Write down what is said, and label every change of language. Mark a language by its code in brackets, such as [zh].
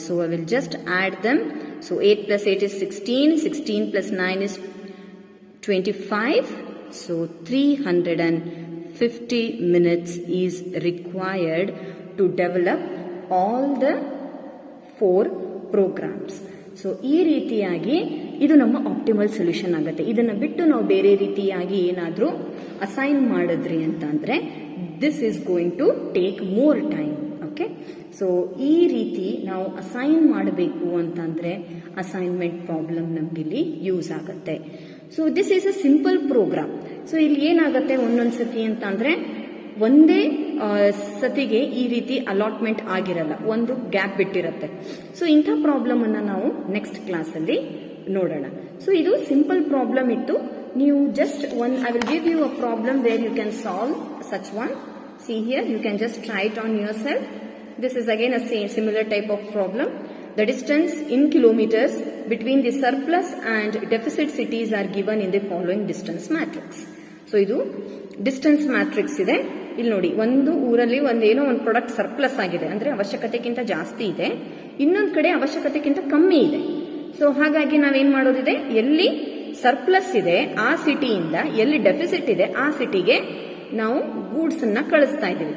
[en] So I will just add them. So 8 plus 8 is 16. 16 plus 9 is 25. So 350 minutes is required to develop all the 4 programs. [kn] So ಈ ರೀತಿಯಾಗಿ ಇದು ನಮ್ಮ optimal solution ಆಗುತ್ತೆ. ಇದನ್ನ ಬಿಟ್ಟು ನಾವು ಬೇರೆ ರೀತಿಯಾಗಿ ಏನಾದರೂ ಅಸೈನ್ ಮಾಡಿದ್ರಿ ಅಂತಂದ್ರೆ [en] This is going to take more time. [kn] Okay, so ಈ ರೀತಿ ನಾವು ಅಸೈನ್ ಮಾಡಬೇಕು ಅಂತಂದ್ರೆ ಅಸೈನ್ಮೆಂಟ್ ಪ್ರಾಬ್ಲಮ್ ನಮ್ಗಿಲ್ಲಿ ಯೂಸ್ ಆಗುತ್ತೆ. [en] So this is a simple program. [kn] So ಇಲ್ಲಿ ಏನಾಗುತ್ತೆ, ಒಂದೊಂದು ಸತಿ ಅಂತಂದ್ರೆ ಒಂದೇ ಸತಿಗೆ ಈ ರೀತಿ ಅಲಾಟ್ಮೆಂಟ್ ಆಗಿರಲ್ಲ, ಒಂದು ಗ್ಯಾಪ್ ಬಿಟ್ಟಿರುತ್ತೆ. ಸೊ ಇಂಥ ಪ್ರಾಬ್ಲಮ್ ಅನ್ನ ನಾವು ನೆಕ್ಸ್ಟ್ ಕ್ಲಾಸ್ ಅಲ್ಲಿ ನೋಡೋಣ. ಸೊ ಇದು ಸಿಂಪಲ್ ಪ್ರಾಬ್ಲಮ್ ಇತ್ತು. ನೀವು just [en] I will give you a problem where you can solve such one. See here, you can just try it on yourself. This is again a similar type of problem. The distance in kilometers between the surplus and deficit cities are given in the following distance matrix. [kn] So ಇದು distance matrix ಇದೆ. ಇಲ್ಲಿ ನೋಡಿ, ಒಂದು ಊರಲ್ಲಿ ಒಂದೇನೋ ಒಂದು product surplus ಆಗಿದೆ, ಅಂದ್ರೆ ಅವಶ್ಯಕತೆಗಿಂತ ಜಾಸ್ತಿ ಇದೆ, ಇನ್ನೊಂದು ಕಡೆ ಅವಶ್ಯಕತೆಗಿಂತ ಕಮ್ಮಿ ಇದೆ. ಸೊ ಹಾಗಾಗಿ ನಾವೇನ್ ಮಾಡೋದಿದೆ, ಎಲ್ಲಿ ಸರ್ಪ್ಲಸ್ ಇದೆ ಆ ಸಿಟಿಯಿಂದ ಎಲ್ಲಿ ಡೆಫಿಸಿಟ್ ಇದೆ ಆ ಸಿಟಿಗೆ ನಾವು ಗೂಡ್ಸ್ ಅನ್ನ ಕಳಿಸ್ತಾ ಇದ್ದೀವಿ.